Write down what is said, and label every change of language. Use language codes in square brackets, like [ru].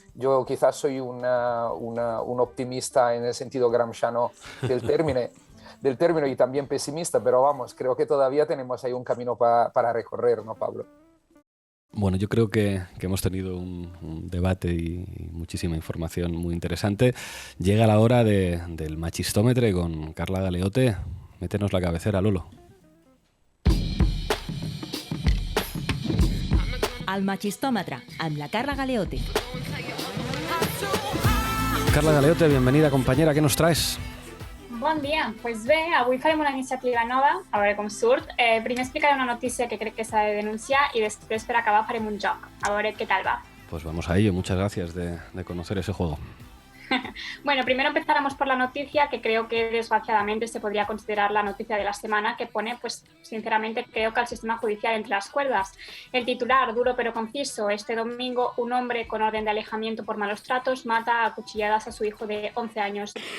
[es] Yo quizás soy un optimista en el sentido gramsciano del término y también pesimista, pero vamos, creo que todavía tenemos ahí un camino para recorrer, ¿no, Pablo? Bueno, yo creo que hemos tenido un debate y muchísima información muy interesante. Llega la hora del machistómetre con Carla Galeote. Métenos la cabecera, Lolo. [ca] El machistómetre, amb la Carla Galeote. [es] Carla Galeote, bienvenida, compañera. ¿Qué nos traes? [ca] Bon dia, doncs bé, avui farem una iniciativa nova, a veure com surt. Primer explicaré una notícia que crec que s'ha de denunciar i després, per acabar, farem un joc, a veure què tal va. [es] Pues vamos a ello, muchas gracias de conocer ese juego. Bueno, primero empezáramos por la noticia que creo que desgraciadamente se podría considerar la noticia de la semana, que pone, pues sinceramente, creo que al sistema judicial entre las cuerdas. El titular, duro pero conciso: este domingo un hombre con orden de alejamiento por malos tratos mata a cuchilladas a su hijo de 11 años.